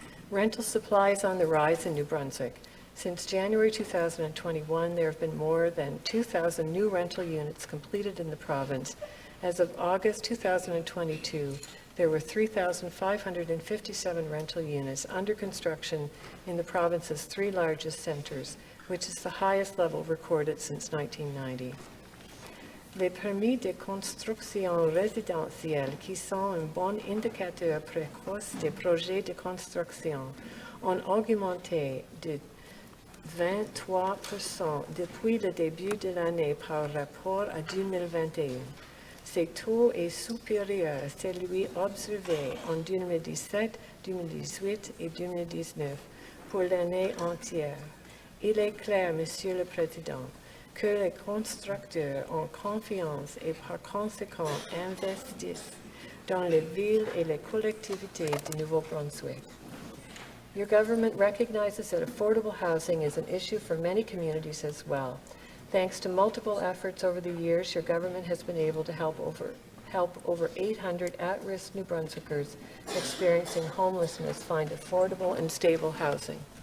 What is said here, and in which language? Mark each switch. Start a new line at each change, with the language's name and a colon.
English: Rental supply is on the rise in New Brunswick. Since January 2021, there have been more than 2,000 new rental units completed in the province. As of August 2022, there were 3,557 rental units under construction in the province's three largest centres, which is the highest level recorded since 1990.
French: Les permis de construction résidentielle, qui sont un bon indicateur précoce des projets de construction, ont augmenté de 23% depuis le début de l'année par rapport à 2021. Ce taux est supérieur à celui observé en 2017, 2018 et 2019 pour l'année entière. Il est clair, Monsieur le Président, que les constructeurs ont confiance et par conséquent investissent dans les villes et les collectivités du Nouveau-Brunswick.
English: Your government recognizes that affordable housing is an issue for many communities as well. Thanks to multiple efforts over the years, your government has been able to help over 800 at-risk New Brunswickers experiencing homelessness find affordable and stable housing.